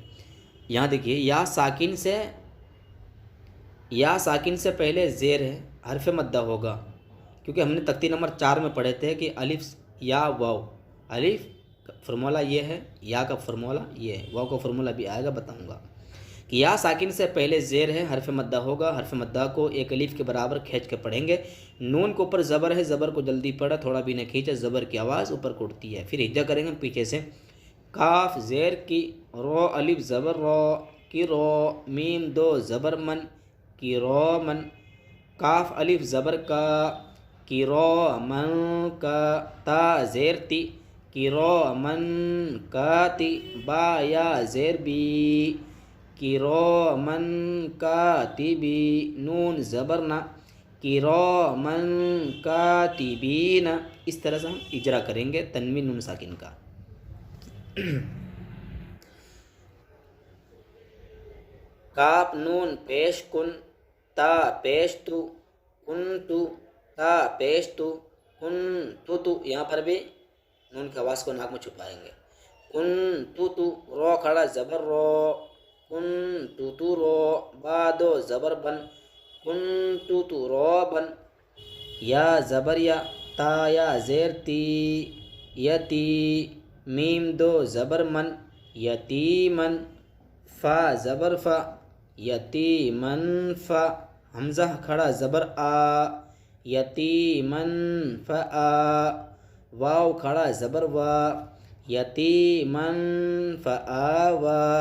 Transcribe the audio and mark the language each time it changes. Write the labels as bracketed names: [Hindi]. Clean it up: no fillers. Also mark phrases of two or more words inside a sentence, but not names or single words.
[Urdu] یہاں دیکھیے یا ساکن سے پہلے زیر ہے، حرف مدہ ہوگا، کیونکہ ہم نے تختی نمبر 4 میں پڑھے تھے کہ الف یا واو، الف کا فرمولا یہ ہے، یا کا فرمولا یہ ہے، واو کا فرمولا بھی آئے گا، بتاؤں گا کہ یا ساکن سے پہلے زیر ہے، حرف مدہ ہوگا، حرف مدہ کو ایک الف کے برابر کھینچ کے پڑھیں گے۔ نون کے اوپر زبر ہے، زبر کو جلدی پڑھا، تھوڑا بھی نہ کھینچا، زبر کی آواز اوپر کو اٹھتی ہے۔ پھر ہجا کریں گے پیچھے سے، کاف زیر کی، رو الف زبر رو کی رو، میم 2 زبر من کی رو من، کاف الف زبر کا کی رو من کا، تا زیر تی کی رو من کا تی، با یا زیر بی کی رو من کا تی بی، نون زبر نا کی رو من کا تی بی نا۔ اس طرح سے ہم اجرا کریں گے تنوین نون ساکن کا۔ کاف نون پیش کن، تا پیش تو، کن تو، تا پیش تو، کن تو، یہاں پر بھی نون کی آواز کو ناک میں چھپائیں گے۔ کن تو، رو کھڑا زبر رو، کن تو رو، با 2 زبر بن، کن تو رو بن، یا زبر یا، تا یا زیر تی، یتی، میم 2 زبر من، یتیمن، فا زبر فا، یتیمن فا، حمزہ کھڑا زبر آ، یتیمن فآ، واو کھڑا زبر وا، یتیمن فآوا۔